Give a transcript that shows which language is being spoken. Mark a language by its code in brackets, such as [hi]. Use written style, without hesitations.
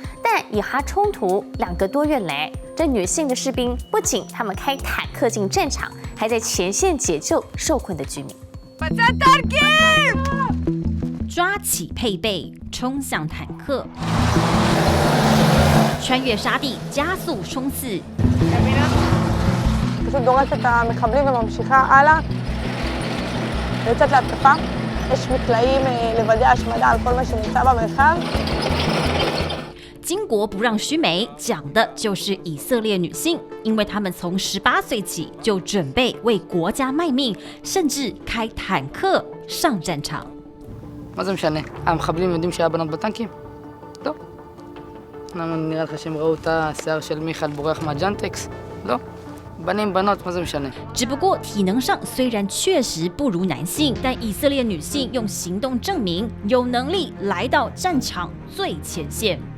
[zh] 但以哈冲突2个多月来，这女性的士兵不仅他们开坦克进战场，还在前线解救受困的居民。抓起配备，冲向坦克，穿越沙地，加速冲刺。 [he] פשוט דורסת את המחבלים וממשיכה הלאה, יוצאת להתקפה. יש מקלעים לוודא השמדה על כל מה שנמצא במרחב. [zh] 巾帼不让须眉，讲的就是以色列女性，因为她们从18岁起就准备为国家卖命，甚至开坦克上战场。 [he] מה זה משנה? המחבלים יודעים שהיה בנות בטנקים? לא. למה נראה לך שהם ראו את השיער של מיכל בורח מהג'אנטקס? לא. בנים בנות, מה זה משנה? [zh] 只不过体能上虽然确实不如男性，但以色列女性用行动证明有能力来到战场最前线。